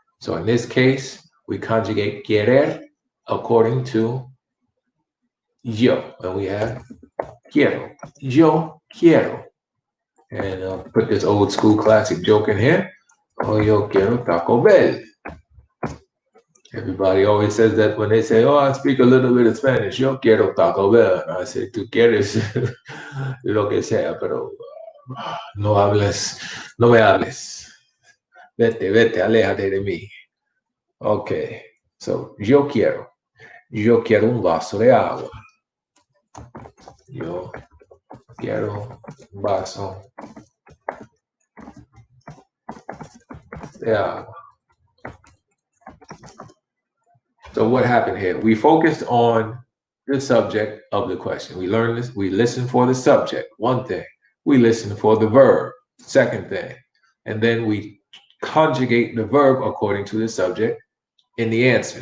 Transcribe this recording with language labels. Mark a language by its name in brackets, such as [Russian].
[English] So in this case, we conjugate querer according to yo, and we have quiero. [Spanish] Yo quiero. [English] And I'll put this old school classic joke in here. Oh, [Spanish] yo quiero Taco Bell. [English] Everybody always says that when they say, oh, I speak a little bit of Spanish. [Spanish] Yo quiero Taco Bell. [English] And I say, [Spanish] tú quieres lo que sea, pero no hables, no me hables. Vete, vete, aléjate de mí. [English] Okay, so [Spanish] yo quiero un vaso de agua. Yo quiero un vaso de agua. [English] So what happened here? We focused on the subject of the question. We learned this. We listened for the subject, one thing. We listened for the verb, second thing. And then we conjugate the verb according to the subject in the answer.